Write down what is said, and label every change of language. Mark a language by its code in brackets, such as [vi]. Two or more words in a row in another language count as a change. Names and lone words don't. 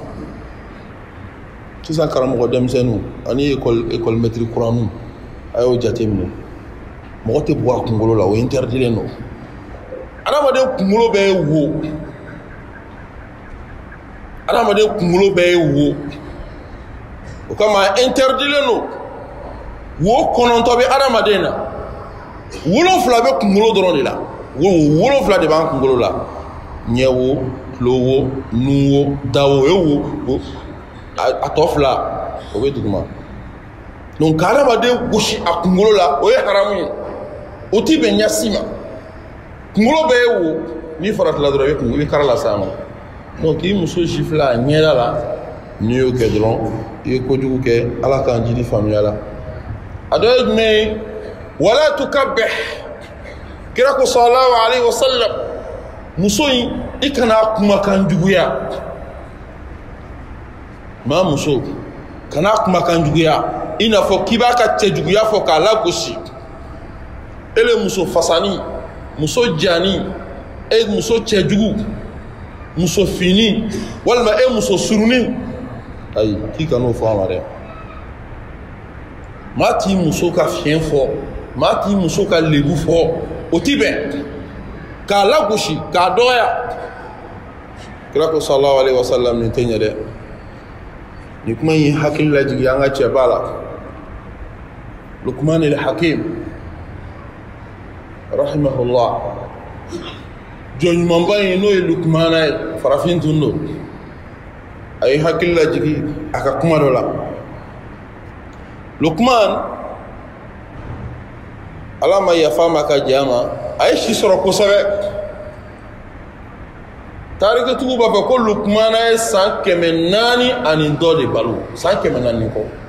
[bm] sisan karamɔgɔ denmisɛnninw ani [fr] école maître [bm] kuranniw a y'o jateminɛ mɔgɔ tɛ bugɔ a kunkolo la o interdilen don adamaden kunkolo bɛɛ ye wo adamaden kunkolo bɛɛ ye wo o kama interdilen don wo kɔnɔntɔ bɛ adamaden na 7 bɛ kunkolo dɔrɔn de la wo 7 de b'an kunkolo la ɲɛ wo tulo wo nun wo da wo wo a tɔ 2 o bɛ duguma donc ka adamaden gosi a kunkolo la o ye haramu ye o ti bɛn ɲasi ma kunkolo bɛɛ ye wo n'i faratila dɔrɔn i bɛ kara la s'a ma donc k'i muso sifila a ɲɛda la n'i y'o kɛ dɔrɔn i ye kojugu kɛ ala k'an jidi faamuya la a dɔ ye jumɛn ye wala tukabbih kira ko [ar] صلى الله عليه وسلم [bm] muso in i kana kumakan juguya maa muso kana kumakan juguya i n'a fɔ k'i b'a ka cɛjuguya fɔ k'a lagosi ele muso fasani muso jani e muso cɛjugu muso fini walima e muso suruni ayi k'i kan'o fɔ a ma dɛ maa t'i muso ka fiɲɛ fɔ maa t'i muso ka lebu fɔ o ti bɛn k'a lagosi k'a dɔgɔya kira ko [ar] صلى الله عليه وسلم [bm] nin tɛ ɲɛ dɛ ni kuma in hakili lajigi an ka cɛba la Luqman al-Hakim rahimahullah jɔnɲumanba in n'o ye Luqmana ye farafin tun don a ye hakili lajigi a ka kuma dɔ la Luqman ala ma yafa ma ka jɛ a ma a ye si sɔrɔ kosɛbɛ tarikitigiw b'a fɔ ko Luqmana ye san 400 ani dɔ de balo san 400 kɔ